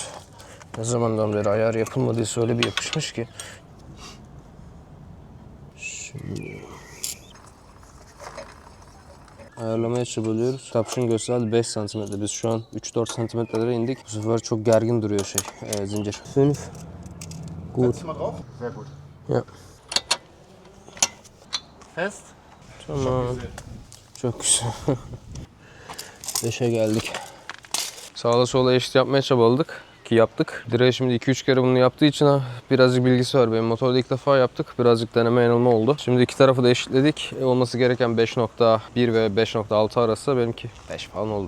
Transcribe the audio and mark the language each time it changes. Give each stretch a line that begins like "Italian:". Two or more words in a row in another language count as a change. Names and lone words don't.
Turkish: Ne zamandan beri ayar yapılmadıysa öyle bir yapışmış ki. Şimdi ayarlamaya çabalıyoruz. Tapşın gösterdi 5 cm. Biz şu an 3-4 cm'lere indik. Bu sefer çok gergin duruyor zincir. 5.
German: Gut. Setz mal drauf. Sehr gut. Ya. Fest.
Turkish: Tamam. Çok güzel. 5'e geldik. Sağla sola eşit yapmaya çabaladık ki yaptık. Direğe şimdi 2-3 kere bunu yaptığı için birazcık bilgisi var. Benim motorda ilk defa yaptık. Birazcık deneme yanılma oldu. Şimdi iki tarafı da eşitledik. Olması gereken 5.1 ve 5.6 arası benimki 5 falan oldu.